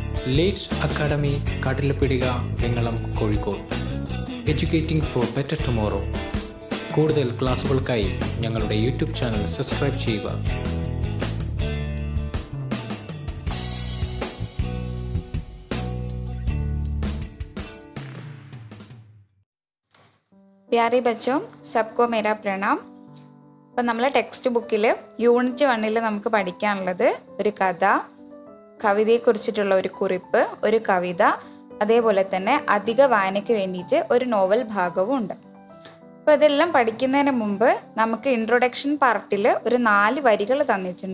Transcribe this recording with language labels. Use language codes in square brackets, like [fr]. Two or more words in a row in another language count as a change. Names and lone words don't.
[ml] ലീഡ്സ് അക്കാഡമി കാട്ടിലപ്പിടിക വെങ്ങളം കോഴിക്കോട്. [en] educating for better tomorrow. [ml] കൂടുതൽ ക്ലാസുകൾക്കായി ഞങ്ങളുടെ യൂട്യൂബ് ചാനൽ സബ്സ്ക്രൈബ് ചെയ്യുക. [hi] प्यारे बच्चों, सबको मेरा प्रणाम. [ml] അപ്പം നമ്മൾ ടെക്സ്റ്റ് ബുക്കിൽ യൂണിറ്റ് 1 നമുക്ക് പഠിക്കാനുള്ളത് ഒരു കഥ, കവിതയെക്കുറിച്ചിട്ടുള്ള ഒരു കുറിപ്പ്, ഒരു കവിത, അതേപോലെ തന്നെ അധിക വായനയ്ക്ക് വേണ്ടിയിട്ട് ഒരു നോവൽ ഭാഗവും ഉണ്ട്. അപ്പോൾ ഇതെല്ലാം പഠിക്കുന്നതിന് മുമ്പ് നമുക്ക് ഇൻട്രൊഡക്ഷൻ പാർട്ടിൽ ഒരു 4 വരികൾ തന്നിട്ടുണ്ട്.